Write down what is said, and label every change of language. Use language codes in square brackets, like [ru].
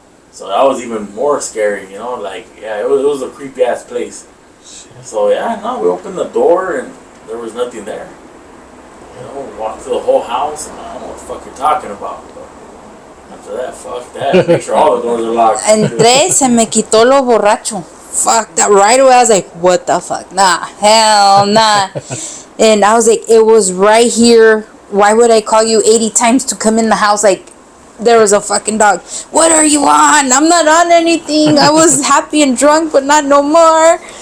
[en] So that was even more scary, you know. Like, yeah, it was a creepy ass place. Shit. So yeah, no, we opened the door and there was nothing there. You know, we walked through the whole house and I don't know what the fuck you're talking about. After that, fuck that. Make sure all the doors are locked. [es] Entré, se me quitó lo borracho. [en] Fuck that. Right away, I was like, what the fuck? Nah, hell nah. And I was like, it was right here. Why would I call you 80 times to come in the house? Like, there was a fucking dog. What are you on? I'm not on anything. I was happy and drunk, but not no more.